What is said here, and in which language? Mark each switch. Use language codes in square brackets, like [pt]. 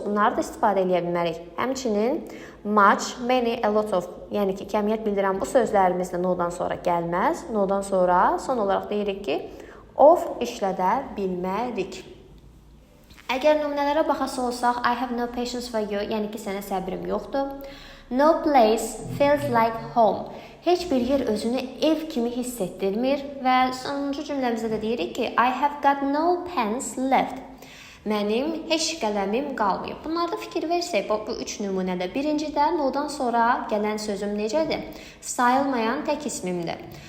[az] Bunları da istifadə edə bilmərik. Həmçinin much, many, a lot of, yəni ki, kəmiyyət bildirən bu sözlərimiz də no-dan sonra gəlməz. No-dan sonra son olaraq deyirik ki, of işlədə bilmərik. Əgər nümunələrə baxası olsaq, [en] I have no patience for you, [az] yəni ki, sənə səbrim yoxdur. [en] No place feels like home. [az] Heç bir yer özünü ev kimi hiss etdirmir və sonuncu cümləmizdə də deyirik ki, [en] I have got no pens left. [az] Mənim heç qələmim qalmayıb. Bunlarda fikir versək, bu üç nümunədə. Birincidə no-dan sonra gələn sözüm necədir? Sayılmayan tək ismimdir.